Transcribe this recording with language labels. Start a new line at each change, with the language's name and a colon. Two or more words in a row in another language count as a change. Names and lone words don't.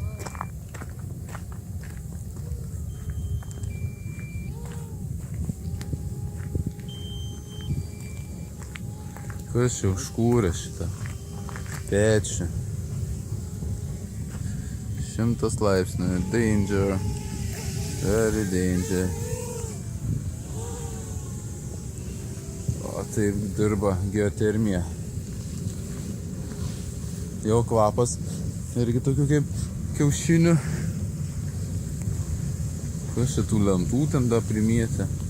Lithuanian: Kas čia užkūrė šitą pečių? 100 laipsnių.
English: Danger. Very danger.
Lithuanian: O taip dirba geotermija. Jau kvapas. Irgi tokių kaip kiaušinių. Kas čia tų lentų ten da primėtė?